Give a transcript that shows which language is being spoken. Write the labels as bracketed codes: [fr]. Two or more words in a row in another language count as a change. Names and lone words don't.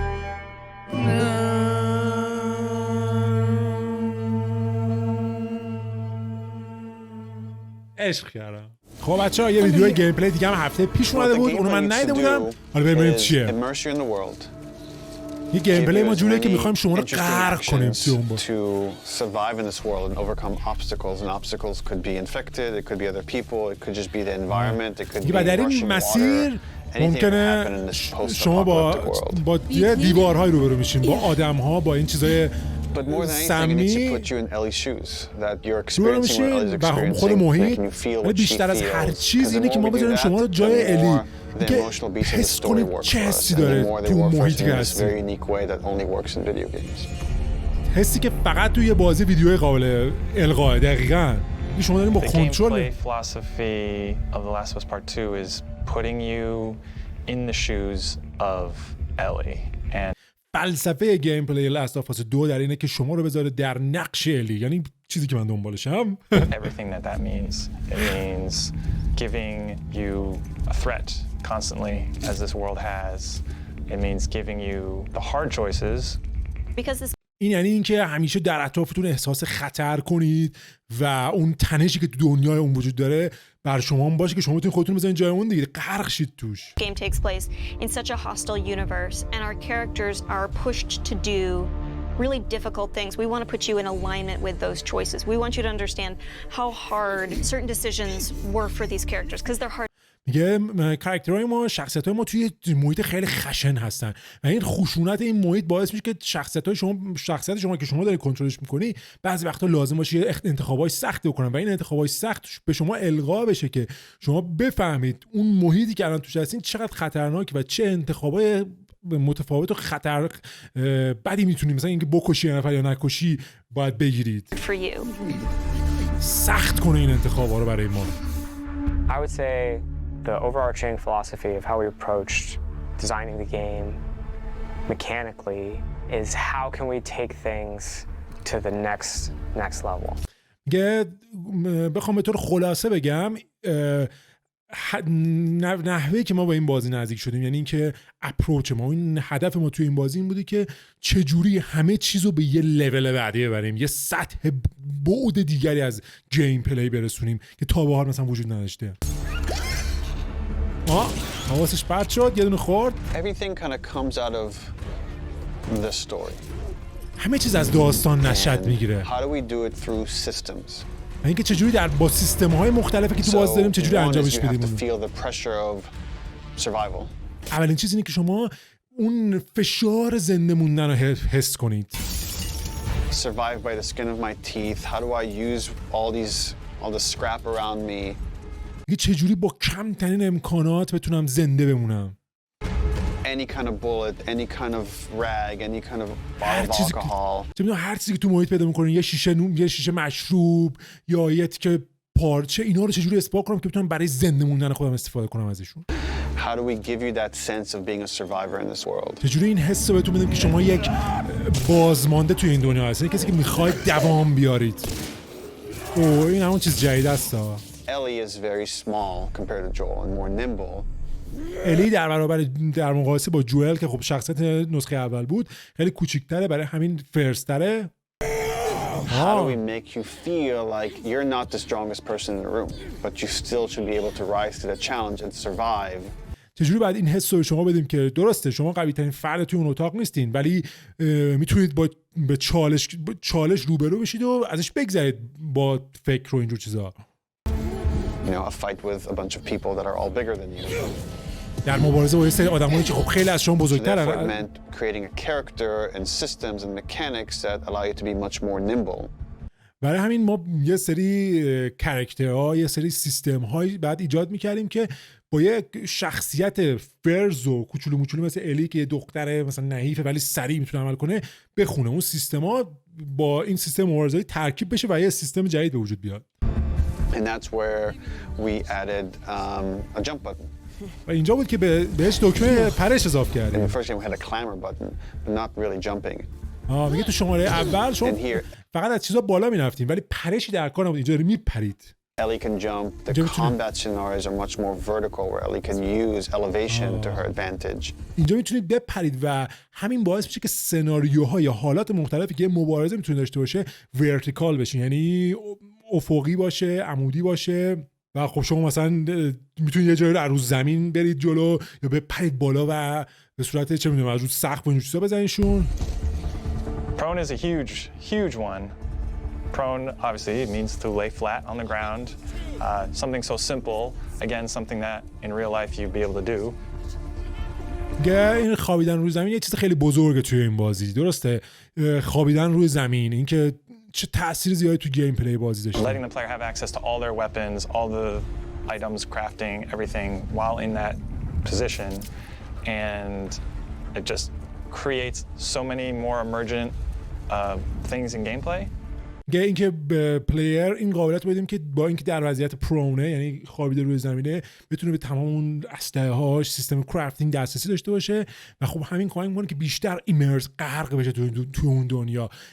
[fa] عشق کردم. خب بچه‌ها یه ویدیو گیم پلی دیگه هم هفته پیش اومده بود. اونو من ندیده بودم. حالا ببینیم چیه. یه گیم پلی ما [en] give you as [fa] جوریه که [en] many [fa] میخوایم شما رو [en] interesting [fa] غرق کنیم [en] actions [fa] توی اون باز. [en] to survive in this world and overcome obstacles. And obstacles could be infected, it could be other people, it could just be the environment, it could be [fa] و در این [en] rushing [fa] مسیر [en] water. [fa] ممکنه شما با دیوارهای روبرو میشین، با آدم‌ها، با این چیزای [en] But more than anything, it needs to [fa] سمی [en] put you in Ellie's shoes. That you're [fa] روبرو [en] experiencing what [fa] میشین [en] Ellie's [fa] و خود [en] experiencing, [fa] محیط. [en] making you feel [fa] ولی [en] what she [fa] بیشتر از هر [en] feels. [fa] چیز [en] 'Cause [fa] اینه [en] the [fa] که [en] more [fa] ما [en] we do [fa] بذاریم [en] that, [fa] شما رو [en] the [fa] جای الی، [en] more the [fa] که [en] emotional beats of the [fa] حس [en] story [fa] کنید [en] work [fa] چه [en] for us. [fa] حسی [en] And the [fa] داره [en] more they [fa] تو [en] work for us [fa] محیطی [en] in [fa] که [en] this [fa] هستی. [en] very unique way that only works in video games. [fa] حسی که فقط توی بازی ویدیوی قابل القاه. دقیقاً شما دارین با [en] The [fa] کنترل. [en] gameplay philosophy of The Last of Us Part 2 is putting you in the shoes of Ellie. And [fa] فلسفه گیم پلی لاست آف اس 2 در اینه که شما رو بذاره در نقش الی، یعنی چیزی که من دنبالشم. [en] everything that means. It means giving you a threat constantly, as this world has. It means giving you the hard choices. Because this [fa] این یعنی اینکه همیشه در اطرافتون احساس خطر کنید و اون تنشی که تو دنیای اون وجود داره بر شما هم باشه که شما بتونید خودتون بزنید جای اون دیگه، غرق شید توش. [en] game takes place in such a hostile universe and our characters are pushed to do really difficult things. We want to put you in alignment with those choices. We want you to understand how hard certain decisions were for these characters because they're hard. [fa] میگه کاراکترهای ما، شخصیت‌های ما توی محیط خیلی خشن هستن و این خشونت این محیط باعث میشه که شخصیت شما که شما دارید کنترلش می‌کنی بعضی وقتا لازم باشه یه انتخابای سخت بکنن و این انتخابای سخت به شما القا بشه که شما بفهمید اون محیطی که الان توش هستین چقدر خطرناکه و چه انتخابای متفاوت و خطر بدی میتونید، مثلا اینکه بکشی یه نفر یا نکشی باید بگیرید. [en] For you. [fa] سخت کنه این انتخابا رو برای ما. [en] I would say the overarching philosophy of how we approached designing the game mechanically is how can we take things to the next level. [fa] میگه بخوام به طور خلاصه بگم نحوهی که ما با این بازی نزدیک شدیم، یعنی اینکه اپروچ ما، این هدف ما توی این بازی این بودی که چجوری همه چیزو به یه لول بعدی ببریم، یه سطح بعد دیگری از گیم پلی برسونیم که تا به حال مثلا وجود نداشته. حواسش پرت شد، یه دونه خورد. [en] Everything kind of comes out of the story. [fa] همه چیز از داستان نشأت میگیره. [en] How do we do it through systems? [fa] اینکه چجوری با سیستم‌های مختلفی که تو بازی داریم چجوری انجامش بدیم. اولین چیز اینه که شما اون فشار زنده موندن رو حس کنید. [en] Survive by the skin of my teeth. How do I use all the scrap around me? [fa] چجوری با کمترین امکانات بتونم زنده بمونم. [en] Any kind of bullet, any kind of rag, any kind of bottle of alcohol. [fa] هر چیزی که تو محیط پیدا می‌کنین، یه شیشه نون، یه شیشه مشروب یا یه تیکه پارچه، اینا رو چجوری اسپاک کنم که بتونم برای زنده موندن خودم استفاده کنم ازشون. [en] How do we give you that sense of being a survivor in this world? [fa] چجوری این حس رو بهتون بدیم که شما یک بازمانده توی این دنیا هستید، کسی که می‌خواید دوام بیارید. این همون چیز جدید است. [en] Ellie is very small compared to Joel and more nimble. [fa] الی در مقایسه با جوئل که خب شخصیت نسخه اول بود خیلی کوچیک‌تره، برای همین فرستره. [en] How do we make you feel like you're not the strongest person in the room, but you still should be able to rise to the challenge and survive? [fa] چجوری باید این حس رو شما بدیم که درسته شما قوی ترین فرد توی اون اتاق نیستین ولی میتونید به چالش روبرو بشید و ازش بگذرید با فکر و اینجور چیزا. [en] You know, a fight with a bunch of people that are all bigger than you. [fa] در مبارزه با یه سری آدمایی که خب خیلی از شما بزرگترن. [en] Therefore, it meant creating a character and systems and mechanics that allow you to be much more nimble. [fa] برای همین ما یه سری کاراکترها، یه سری سیستم‌های بعد ایجاد می‌کردیم که با یه شخصیت فرز و کوچولو موچولو مثل الی که دختره مثلا نحیفه ولی سریع میتونه عمل کنه بخونه، اون سیستما با این سیستم مبارزه‌ای ترکیب بشه و یه سیستم جدید به وجود بیاد. [en] And that's where we added a jump button. [fa] و اینجا بود که بهش دکمه پرش اضافه کردیم. [en] In the first game we had a clamber button, but not really jumping. [fa] میگه تو شماره اول شما فقط از چیزا بالا میرفتیم ولی پرشی در کار نبود، اینجا داره میپرید. [en] Ellie can jump. The combat scenarios are much more vertical where Ellie can use elevation to her advantage. [fa] اینجا میتونید بپرید و همین باعث میشه که سناریوها یا حالات مختلفی که مبارزه میتونه داشته باشه ورتیکال بشه، یعنی افقی باشه، عمودی باشه. و خب شما مثلا میتونید یه جایی رو زمین برید جلو یا بپرید بالا و به صورت چه میدونم از رو سقف و این چیزا بزنیشون. [en] Prone is a huge one. Prone, obviously, it means to lay flat on the ground. Something so simple, again, something that in real life you'd be able to do. [fa] این خوابیدن روی زمین یه چیز خیلی بزرگه توی این بازی، درسته؟ خوابیدن روی زمین، اینکه چه تأثیر زیادی تو گیم پلی بازی داشته. [en] Letting the player have access to all their weapons, all the items, crafting, everything while in that position, and it just creates so many more emergent things in gameplay. [fa] اینکه به پلیر این قابلیت بدیم که با اینکه در وضعیت پرونه، یعنی خوابیده روی زمینه، بتونه به تمام اون اسلحه‌هاش، سیستم کرافتینگ دسترسی داشته باشه و خب همین کمک می‌کنه که بیشتر ایمرز غرق بشه تو اون دنیا.